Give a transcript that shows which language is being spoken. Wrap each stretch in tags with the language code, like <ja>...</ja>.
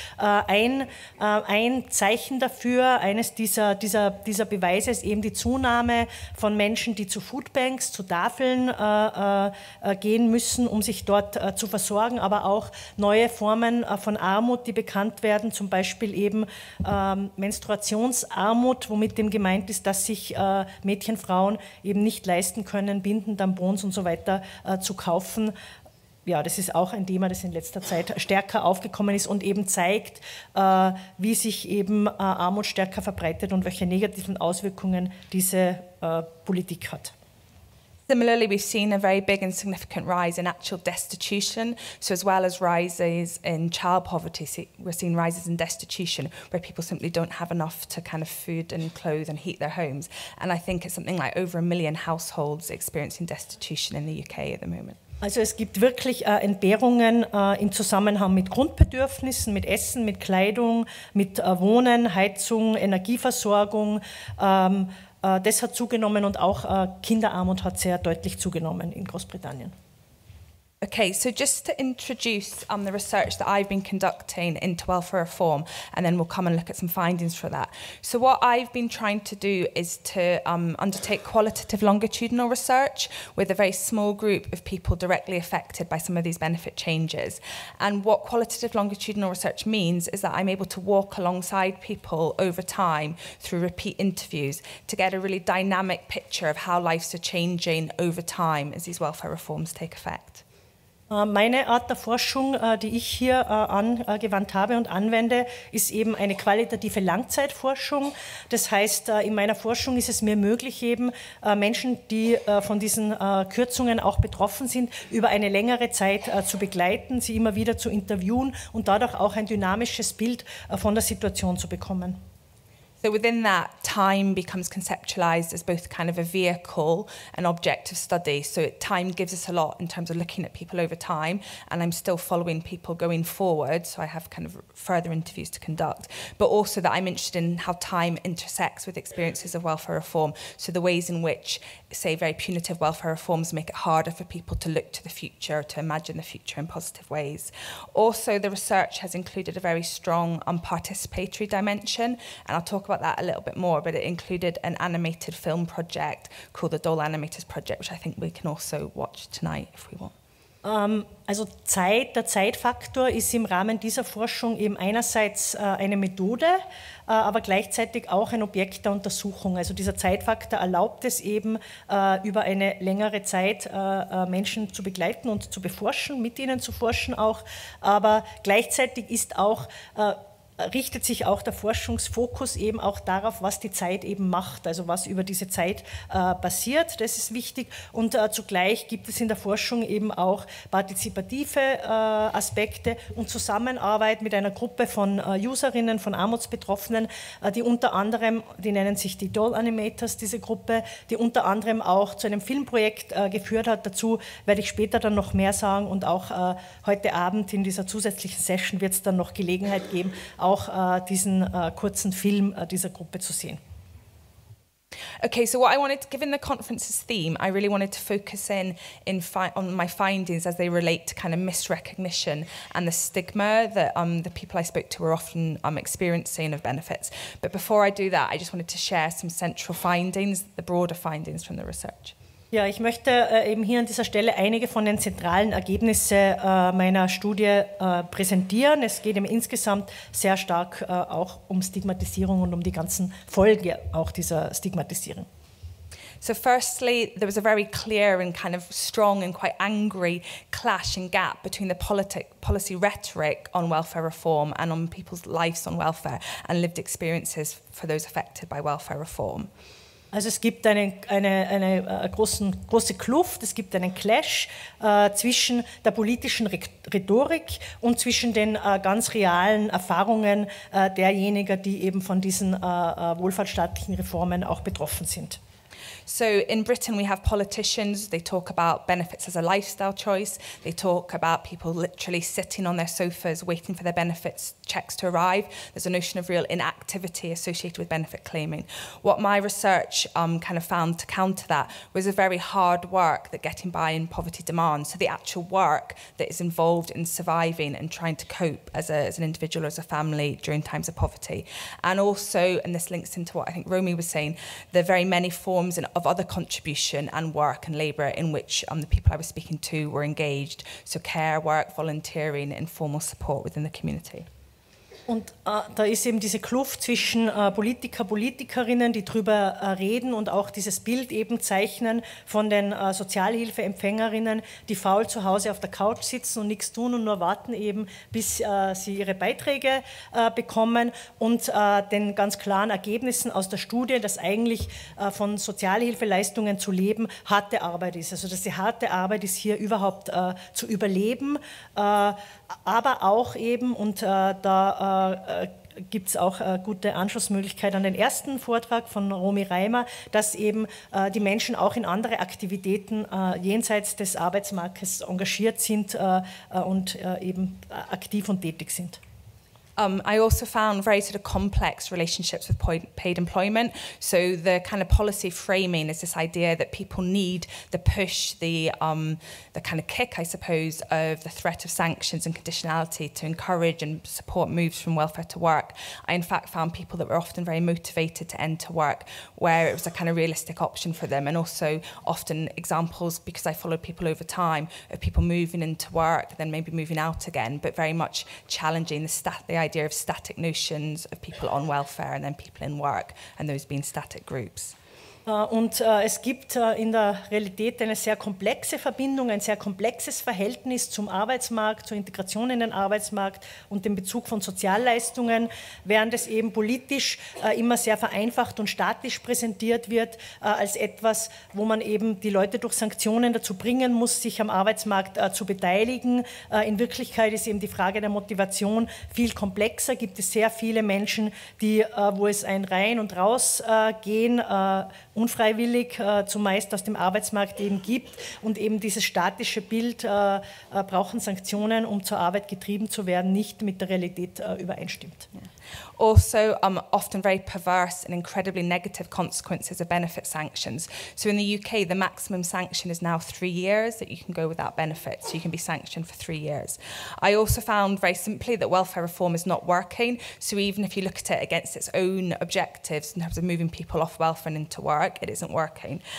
<de>Ein Zeichen dafür, eines dieser Beweise ist eben die Zunahme von Menschen, die zu Foodbanks, zu Tafeln gehen müssen, um sich dort zu versorgen, aber auch neue Formen von Armut, die bekannt werden, zum Beispiel eben Menstruationsarmut, womit dem gemeint ist, dass sich Mädchen, Frauen eben nicht leisten können, Binden, Tampons und so weiter zu kaufen. Ja, das ist auch ein Thema, das in letzter Zeit stärker aufgekommen ist und eben zeigt, wie sich eben Armut stärker verbreitet und welche negativen Auswirkungen diese Politik hat.</de> <en>Similarly, we've seen a very big and significant rise in actual destitution. So as well as rises in child poverty, we're seeing rises in destitution where people simply don't have enough to kind of food and clothe and heat their homes. And I think it's something like over 1 million households experiencing destitution in the UK at the moment.</en> <de>Also es gibt wirklich Entbehrungen im Zusammenhang mit Grundbedürfnissen, mit Essen, mit Kleidung, mit Wohnen, Heizung, Energieversorgung. Das hat zugenommen und auch Kinderarmut hat sehr deutlich zugenommen in Großbritannien.</de> <en>Okay, so just to introduce the research that I've been conducting into welfare reform, and then we'll come and look at some findings for that. So what I've been trying to do is to undertake qualitative longitudinal research with a very small group of people directly affected by some of these benefit changes. And what qualitative longitudinal research means is that I'm able to walk alongside people over time through repeat interviews to get a really dynamic picture of how lives are changing over time as these welfare reforms take effect.</en> <de>Meine Art der Forschung, die ich hier angewandt habe und anwende, ist eben eine qualitative Langzeitforschung. Das heißt, in meiner Forschung ist es mir möglich, eben Menschen, die von diesen Kürzungen auch betroffen sind, über eine längere Zeit zu begleiten, sie immer wieder zu interviewen und dadurch auch ein dynamisches Bild von der Situation zu bekommen.</de> <en>So within that, time becomes conceptualized as both kind of a vehicle and object of study. So time gives us a lot in terms of looking at people over time, and I'm still following people going forward, so I have kind of further interviews to conduct. But also that I'm interested in how time intersects with experiences of welfare reform, so the ways in which, say, very punitive welfare reforms make it harder for people to look to the future, to imagine the future in positive ways. Also, the research has included a very strong participatory dimension, and I'll talk about that a little bit more, but it included an animated film project called the Dole Animators Project, which I think we can also watch tonight if we want.</en> <de>Also der Zeitfaktor ist im Rahmen dieser Forschung eben einerseits eine Methode, aber gleichzeitig auch ein Objekt der Untersuchung. Also dieser Zeitfaktor erlaubt es eben, über eine längere Zeit Menschen zu begleiten und zu beforschen, mit ihnen zu forschen auch, aber gleichzeitig ist auch richtet sich auch der Forschungsfokus eben auch darauf, was die Zeit eben macht, also was über diese Zeit passiert. Das ist wichtig. Und zugleich gibt es in der Forschung eben auch partizipative Aspekte und Zusammenarbeit mit einer Gruppe von Userinnen, von Armutsbetroffenen, die unter anderem, die nennen sich die Doll Animators, diese Gruppe, die unter anderem auch zu einem Filmprojekt geführt hat. Dazu werde ich später dann noch mehr sagen und auch heute Abend in dieser zusätzlichen Session wird es dann noch Gelegenheit geben, auch diesen kurzen Film dieser Gruppe zu sehen.</de> <en>Okay, so what I wanted, given the conference's theme, I really wanted to focus on my findings as they relate to kind of misrecognition and the stigma that the people I spoke to were often experiencing of benefits. But before I do that, I just wanted to share some central findings, the broader findings from the research.</en> <de>Ja, ich möchte eben hier an dieser Stelle einige von den zentralen Ergebnissen meiner Studie präsentieren. Es geht eben insgesamt sehr stark auch um Stigmatisierung und um die ganzen Folgen auch dieser Stigmatisierung.</de> <en>So firstly, there was a very clear and kind of strong and quite angry clash and gap between the policy rhetoric on welfare reform and on people's lives on welfare and lived experiences for those affected by welfare reform.</en> <de>Also es gibt eine große Kluft, es gibt einen Clash zwischen der politischen Rhetorik und zwischen den ganz realen Erfahrungen derjenigen, die eben von diesen wohlfahrtsstaatlichen Reformen auch betroffen sind.</de> <en>So in Britain we have politicians, they talk about benefits as a lifestyle choice, they talk about people literally sitting on their sofas waiting for their benefits checks to arrive. There's a notion of real inactivity associated with benefit claiming. What my research kind of found to counter that was a very hard work that getting by in poverty demands, so the actual work that is involved in surviving and trying to cope as an individual or as a family during times of poverty. And also, and this links into what I think Romy was saying, the very many forms of other contribution and work and labour in which the people I was speaking to were engaged, so care work, volunteering, informal support within the community.</en> <de>Und da ist eben diese Kluft zwischen Politikerinnen, die drüber reden und auch dieses Bild eben zeichnen von den Sozialhilfeempfängerinnen, die faul zu Hause auf der Couch sitzen und nichts tun und nur warten eben, bis sie ihre Beiträge bekommen und den ganz klaren Ergebnissen aus der Studie, dass eigentlich von Sozialhilfeleistungen zu leben harte Arbeit ist. Also dass die harte Arbeit ist hier überhaupt zu überleben, aber auch eben, und da gibt es auch gute Anschlussmöglichkeit an den ersten Vortrag von Romy Reimer, dass eben die Menschen auch in andere Aktivitäten jenseits des Arbeitsmarktes engagiert sind und eben aktiv und tätig sind.</de> <en>I also found very sort of complex relationships with paid employment. So the kind of policy framing is this idea that people need the push, the kind of kick, I suppose, of the threat of sanctions and conditionality to encourage and support moves from welfare to work. I in fact found people that were often very motivated to enter work where it was a kind of realistic option for them, and also often examples, because I followed people over time, of people moving into work, then maybe moving out again, but very much challenging the idea of static notions of people on welfare and then people in work, and those being static groups.</en> <de>Und es gibt in der Realität eine sehr komplexe Verbindung, ein sehr komplexes Verhältnis zum Arbeitsmarkt, zur Integration in den Arbeitsmarkt und dem Bezug von Sozialleistungen, während es eben politisch immer sehr vereinfacht und statisch präsentiert wird, als etwas, wo man eben die Leute durch Sanktionen dazu bringen muss, sich am Arbeitsmarkt zu beteiligen. In Wirklichkeit ist eben die Frage der Motivation viel komplexer. Gibt es sehr viele Menschen, wo es ein Rein- und Rausgehen unfreiwillig zumeist aus dem Arbeitsmarkt eben gibt, und eben dieses statische Bild, brauchen Sanktionen, um zur Arbeit getrieben zu werden, nicht mit der Realität übereinstimmt.</de> <en>Yeah. Also, often very perverse and incredibly negative consequences of benefit sanctions. So in the UK, the maximum sanction is now 3 years that you can go without benefits. So you can be sanctioned for 3 years. I also found very simply that welfare reform is not working. So even if you look at it against its own objectives in terms of moving people off welfare and into work, it isn't working.</en>